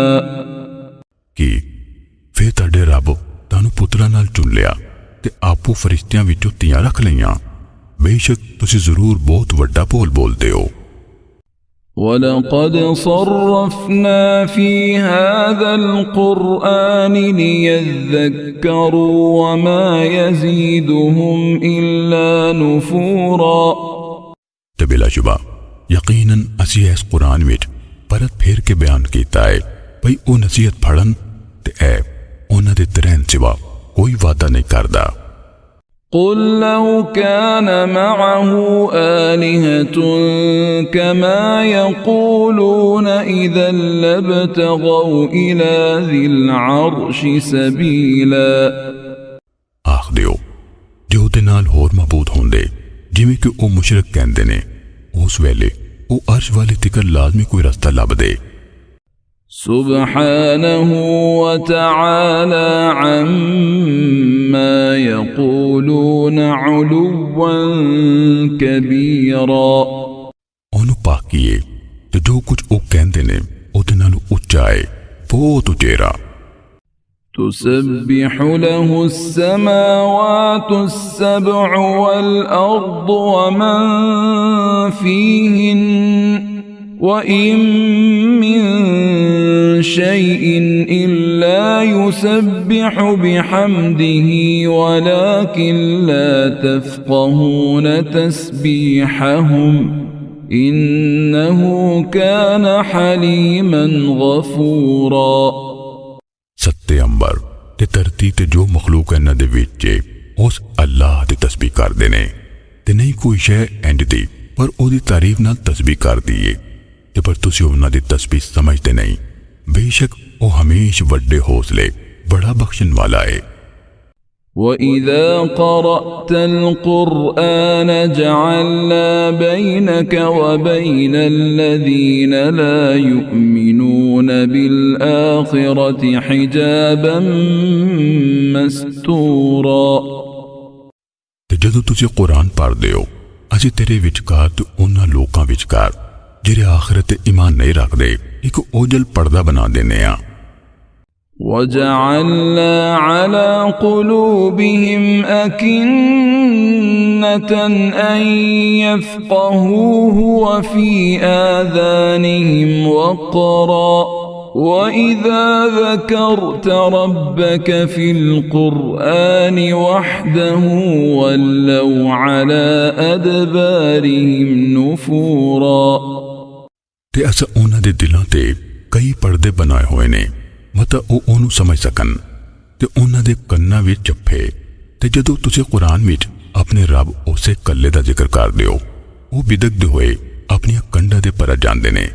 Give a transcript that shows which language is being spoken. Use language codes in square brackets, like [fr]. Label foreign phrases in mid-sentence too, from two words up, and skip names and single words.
[pa] ਕੀ ਫਿਰ ਤੁਹਾਡੇ ਰੱਬ ਤੁਹਾਨੂੰ ਪੁੱਤਰਾਂ ਨਾਲ ਚੁਣ ਲਿਆ ਤੇ ਆਪੋ ਫਰਿਸ਼ਤਿਆਂ ਵਿੱਚੋਂ ਧੀਆਂ ਰੱਖ ਲਈਆਂ। ਬੇਸ਼ੱਕ ਤੁਸੀਂ ਜ਼ਰੂਰ ਬਹੁਤ ਵੱਡਾ ਬੋਲ ਬੋਲਦੇ ਹੋ। [ar] وَلَقَدْ صَرَّفْنَا فِي هَذَا الْقُرْآنِ لِيَذَّكَّرُوا وَمَا يَزِيدُهُمْ إِلَّا نُفُورًا [pa] ਤੇ ਬਿਲਾਸ਼ੁਬਾ ਯਕੀਨਨ ਅਸੀਂ ਇਸ ਕੁਰਾਨ ਵਿੱਚ ਪਰਤ ਫੇਰ ਕੇ ਬਿਆਨ ਕੀਤਾ ਹੈ ਭਈ ਉਹ ਨਸੀਹਤ ਫੜਨ ਤੇ ਐ ਉਹਨਾਂ ਦੇ ਤਰ੍ਹਾਂ ਸਿਵਾ ਕੋਈ ਵਾਅਦਾ ਨਹੀਂ ਕਰਦਾ। [ar] قل لو كان معه آلهة كما يقولون إذا لابتغوا إلى ذي العرش سبيلا [pa] ਆਖ ਦਿਓ ਜੇ ਉਹਦੇ ਨਾਲ ਹੋਰ ਮਬੂਦ ਹੁੰਦੇ ਜਿਵੇਂ ਕਿ ਉਹ ਮੁਸ਼ਰਿਕ ਕਹਿੰਦੇ ਨੇ, ਉਸ ਵੇਲੇ ਉਹ ਅਰਸ਼ ਵਾਲੇ ਤਿਕਰ ਲਾਜ਼ਮੀ ਕੋਈ ਰਸਤਾ ਲੱਭਦੇ। [ar] سبحانه وتعالى عما يقولون علوا كبيرا [pa] ਉਹਨੂੰ ਪਾਕੀਏ ਤੇ ਜੋ ਕੁਝ ਉਹ ਕਹਿੰਦੇ ਨੇ ਉਹਦੇ ਨਾਲੋਂ ਉੱਚਾ ਹੈ, ਬਹੁਤ ਉਚੇਰਾ। [ar] تسبح له السماوات السبع والأرض ومن فيهن وإن من شيء إلا يسبح بحمده ولكن لا تفقهون تسبيحهم إنه كان حليما غفورا [pa] ਸੱਤੇ ਅੰਬਰ ਤੇ ਧਰਤੀ ਤੇ ਜੋ ਮਖਲੂਕ ਇਹਨਾਂ ਦੇ ਵਿੱਚ ਉਸ ਅੱਲਾਹ ਦੀ ਤਸਬੀਹ ਕਰਦੇ ਨੇ ਤੇ ਨਹੀਂ ਕੋਈ ਸ਼ੈ ਇੰਜ ਦੀ ਪਰ ਉਹਦੀ ਤਾਰੀਫ ਨਾਲ ਤਸਬੀਹ ਕਰਦੀ ਏ ਤੇ ਪਰ ਤੁਸੀਂ ਉਹਨਾਂ ਦੀ ਤਸਬੀਹ ਸਮਝਦੇ ਨਹੀਂ। ਬੇਸ਼ੱਕ ਉਹ ਹਮੇਸ਼ਾ ਵੱਡੇ ਹੌਸਲੇ ਬੜਾ ਬਖਸ਼ਣ ਵਾਲਾ ਏ। [ar] وَإِذَا قَرَأْتَ الْقُرْآنَ جَعَلْنَا بَيْنَكَ وَبَيْنَ الَّذِينَ لَا يُؤْمِنُونَ بِالْآخِرَةِ حِجَابًا مَسْتُورًا [pa] ਤੇ ਜਦੋਂ ਤੁਸੀਂ ਕੁਰਾਨ ਪੜ੍ਹਦੇ ਹੋ ਅਸੀਂ ਤੇਰੇ ਵਿਚਕਾਰ ਤੇ ਉਹਨਾਂ ਲੋਕਾਂ ਵਿਚਕਾਰ ਜਿਹੜੇ ਆਖਿਰਤ ਤੇ ਈਮਾਨ ਨਹੀਂ ਰੱਖਦੇ ਇੱਕ ਓਝਲ ਪਰਦਾ ਬਣਾ ਦੇਣੇ ਆ। [ar] وَجَعَلْنَا عَلَى قُلُوبِهِمْ أَكِنَّةً أَن يَفْقَهُوهُ وَفِي آذَانِهِمْ وَقْرًا وَإِذَا ذَكَرْتَ رَبَّكَ فِي الْقُرْآنِ وَحْدَهُ وَلَّوْا عَلَى أَدْبَارِهِمْ نُفُورًا [pa] ਤੇ ਅਸਾਂ ਉਹਨਾਂ ਦੇ ਦਿਲਾਂ ਤੇ ਕਈ ਪਰਦੇ ਬਣਾਏ ਹੋਏ ਨੇ ਮਤਾ ਉਹ ਉਹਨੂੰ ਸਮਝ ਸਕਣ ਤੇ ਉਨ੍ਹਾਂ ਦੇ ਕੰਨਾਂ ਵਿਚ ਚੱਪੇ। ਤੇ ਜਦੋਂ ਤੁਸੀਂ ਕੁਰਾਨ ਵਿਚ ਅਪਣੇ ਰੱਬ ਉਸੇ ਕੱਲੇ ਦਾ ਜ਼ਿਕਰ ਕਰਦੇ ਹੋ, ਉਹ ਬਿਦਕਦੇ ਹੋਏ ਅਪਣੀਆਂ ਕੰਧਾਂ ਦੇ ਪਰ ਜਾਂਦੇ ਨੇ।